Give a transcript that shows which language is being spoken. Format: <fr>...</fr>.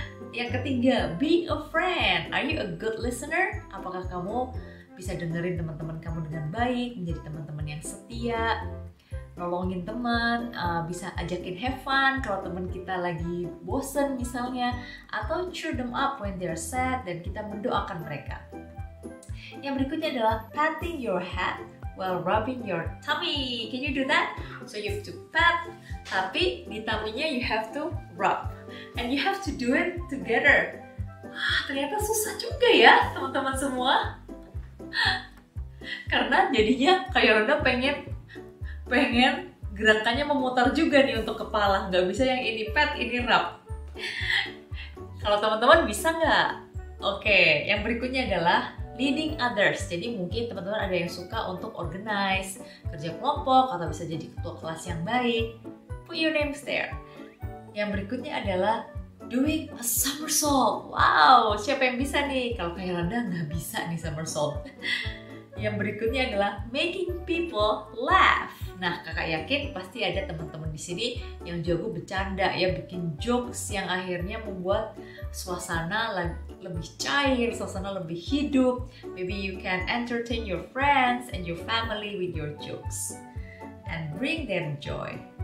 <id>Yang ketiga,</id> <en>being a friend. Are you a good listener?</en> <id>Apakah kamu bisa dengerin teman-teman kamu dengan baik, menjadi teman-teman yang setia, nolongin teman, bisa ajakin</id> <en>have fun</en> <id>kalau teman kita lagi bosen misalnya, atau</id> <en>cheer them up when they're sad,</en> <id>dan kita mendoakan mereka. Yang berikutnya adalah</id> <en>patting your head while rubbing your tummy. Can you do that? So you have to pat,</en> <id>tapi di tummy-nya</id> <en>you have to rub. And you have to do it together.</en> <id>Ternyata susah juga ya teman-teman semua. Karena jadinya kayak Ronda pengen gerakannya memutar juga nih untuk kepala. Nggak bisa yang ini pat, ini rub. Kalau teman-teman bisa nggak? Oke, yang berikutnya adalah</id> <en>leading others.</en> <id>Jadi mungkin teman-teman ada yang suka untuk organize, kerja kelompok, atau bisa jadi ketua kelas yang baik.</id> <en>Put your names there.</en> <id>Yang berikutnya adalah</id> <en>doing a somersault.</en> <id>Wow, siapa yang bisa nih? Kalau kayak Randa nggak bisa nih somersault. Yang berikutnya adalah</id> <en>making people laugh.</en> <id>Nah, kakak yakin pasti ada teman-teman di sini yang jago bercanda ya, bikin jokes yang akhirnya membuat suasana lebih cair, suasana lebih hidup.</id> <en>Maybe you can entertain your friends and your family with your jokes and bring them joy.</en>